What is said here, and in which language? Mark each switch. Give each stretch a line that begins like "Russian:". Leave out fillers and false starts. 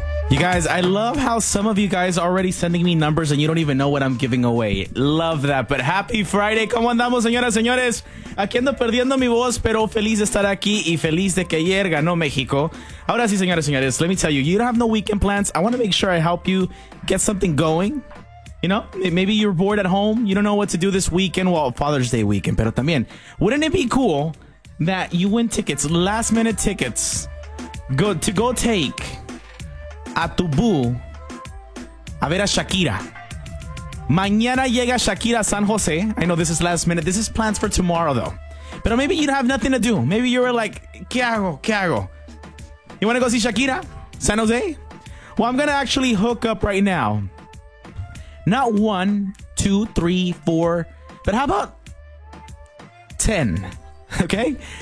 English: You guys, I love how some of you guys are already sending me numbers and you don't even know what I'm giving away. Love that. But happy Friday.
Spanish: ¿Cómo andamos, señoras, señores? Aquí ando perdiendo mi voz, pero feliz de estar aquí y feliz de que ayer ganó México. Ahora sí, señoras, señores,
English: let me tell you, you don't have no weekend plans. I want to make sure I help you get something going. You know, maybe you're bored at home. You don't know what to do this weekend. Well, Father's Day weekend,
Spanish: pero también.
English: Wouldn't it be cool that you win tickets, last minute tickets, to go take...
Spanish: a tu boo, a ver a Shakira. Mañana llega Shakira a San Jose.
English: I know this is last minute. This is plans for tomorrow, though. But maybe you have nothing to do. Maybe you were like,
Spanish: ¿qué hago? ¿Qué hago?
English: You want to go see Shakira? San Jose? Well, I'm going to actually hook up right now. Not one, two, three, four, but how about 10? Okay?